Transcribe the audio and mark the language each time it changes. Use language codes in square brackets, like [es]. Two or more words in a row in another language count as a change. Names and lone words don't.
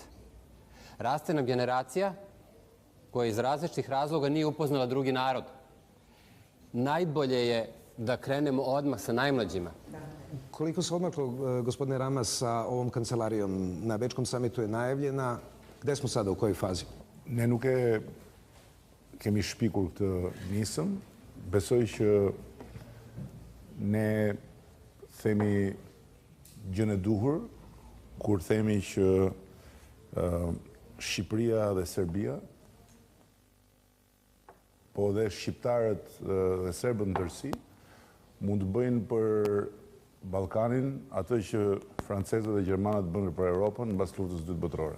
[sr] Raste nam generacija koja iz različitih razloga nije upoznala drugi narod. Najbolje je da krenemo odmah sa najmlađima. Koliko se odmaklo, gospodine Rama, sa ovom kancelarijom? Na Bečkom samitu je najavljena. Gde smo sada, u kojoj fazi? [sq] Ne nuk e kemi shpikur këtë nisëm. Besoj që ne themi gjën e duhur kur themi që Shqipëria dhe Serbia, po dhe shqiptarët dhe serbët në tërësi, mund të bëjnë për Ballkanin atë që francezët dhe gjermanët bënë për Europën mbas luftës së dytë botërore.